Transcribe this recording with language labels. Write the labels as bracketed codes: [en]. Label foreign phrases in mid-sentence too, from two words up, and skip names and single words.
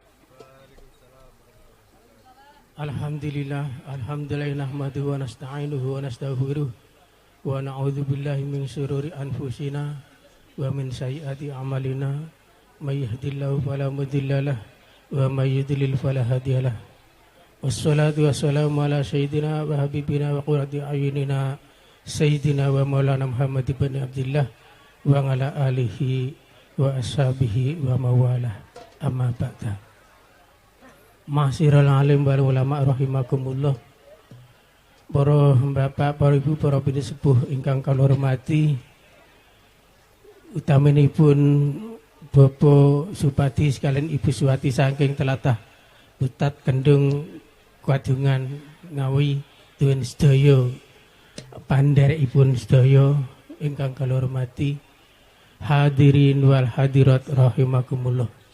[ar] الحمد لله نحمده ونستعينه ونستغفره ونعوذ بالله من شرور أنفسنا ومن سيئات أعمالنا من يهده الله فلا مضل له ومن يضلل فلا هادي له. والصلاة والسلام على سيدنا وحبيبنا وقرة أعيننا سيدنا ومولانا محمد بن عبد الله وعلى آله وأصحابه ومن والاه. أما بعد. معاشر العالم والعلماء رحمكم الله. [jv] Para bapak, para ibu, para bini sepuh ingkang kula hormati, utaminipun Bapak Supati sekalian Ibu Suwati saking telatah Butat Kendung Kwadungan Ngawi Tuwin sedaya pandherekipun sedaya ingkang kula hormati, [ar] الحاضرين والحاضرات رحمكم الله.